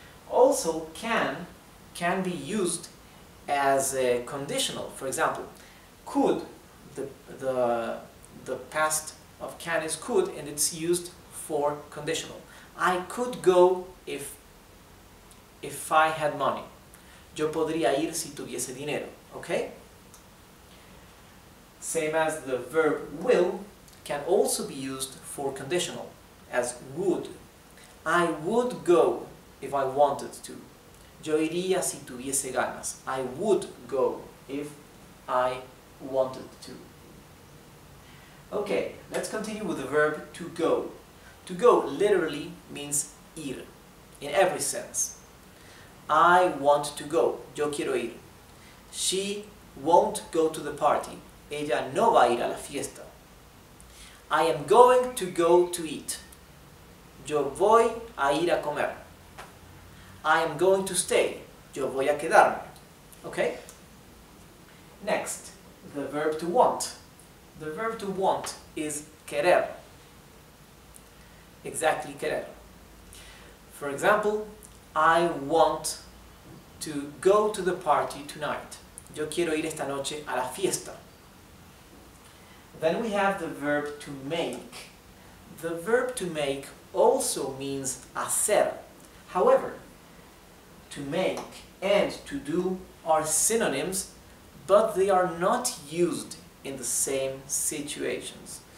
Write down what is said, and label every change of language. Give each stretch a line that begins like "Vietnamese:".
English: Also, can be used as a conditional. For example, could, the past of can is could, and it's used for conditional. I could go if I had money.
Spanish: Yo podría ir si tuviese dinero, okay?
English: Same as the verb will can also be used for conditional, as would. I would go if I wanted to.
Spanish: Yo iría si tuviese ganas.
English: I would go if I wanted to. Okay, let's continue with the verb to go. To go literally means ir, in every sense. I want to go.
Spanish: Yo quiero ir.
English: She won't go to the party.
Spanish: Ella no va a ir a la fiesta.
English: I am going to go to eat.
Spanish: Yo voy a ir a comer.
English: I am going to stay.
Spanish: Yo voy a quedarme.
English: Okay? Next, the verb to want. The verb to want is querer. Exactly, querer. For example, I want to go to the party tonight.
Spanish: Yo quiero ir esta noche a la fiesta.
English: Then we have the verb to make. The verb to make also means hacer. However, to make and to do are synonyms, but they are not used in the same situations.